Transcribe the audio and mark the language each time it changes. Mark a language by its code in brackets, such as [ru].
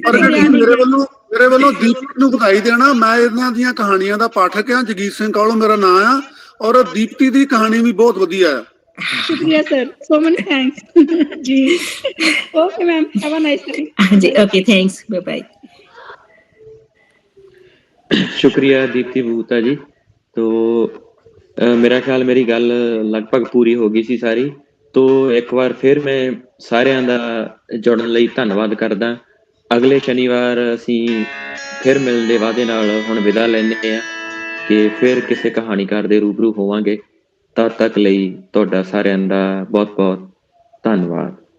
[pa] ਮੇਰੇ ਵੱਲੋਂ ਦੀਪਤੀ ਨੂੰ ਵਧਾਈ ਦੇਣਾ। ਮੈਂ ਇਹਨਾਂ ਦੀਆਂ ਕਹਾਣੀਆਂ ਦਾ ਪਾਠਕ ਹਾਂ। ਜਗੀਰ ਸਿੰਘ ਕਾਲੋਂ ਮੇਰਾ ਨਾਂ ਆ, ਔਰ ਦੀਪਤੀ ਦੀ ਕਹਾਣੀ ਵੀ ਬਹੁਤ ਵਧੀਆ ਹੈ। ਸ਼ੁਕਰੀਆ ਸਰ, [en] so many thanks [pa] ਜੀ। [en] Okay ma'am, have a nice day. [pa] ਹਾਂਜੀ, ਓਕੇ, ਥੈਂक्स, ਬਾय बाय। शुक्रिया दीप्ति बूता जी। तो मेरा ख्याल मेरी गल लगभग पूरी हो गई सी सारी। तो एक बार फिर मैं सारिਆਂ ਦਾ ਜੁੜਨ ਲਈ ਧੰਨਵਾਦ ਕਰਦਾ। ਅਗਲੇ ਸ਼ਨੀਵਾਰ ਅਸੀਂ ਫਿਰ ਮਿਲਣ ਦੇ ਵਾਅਦੇ ਨਾਲ ਹੁਣ ਵਿਦਾ ਲੈਂਦੇ ਆ ਕਿ ਫਿਰ ਕਿਸੇ ਕਹਾਣੀਕਾਰ ਦੇ ਰੂਬਰੂ ਹੋਵਾਂਗੇ। ਤਦ ਤੱਕ ਲਈ ਤੁਹਾਡਾ ਸਾਰਿਆਂ ਦਾ ਬਹੁਤ ਬਹੁਤ ਧੰਨਵਾਦ।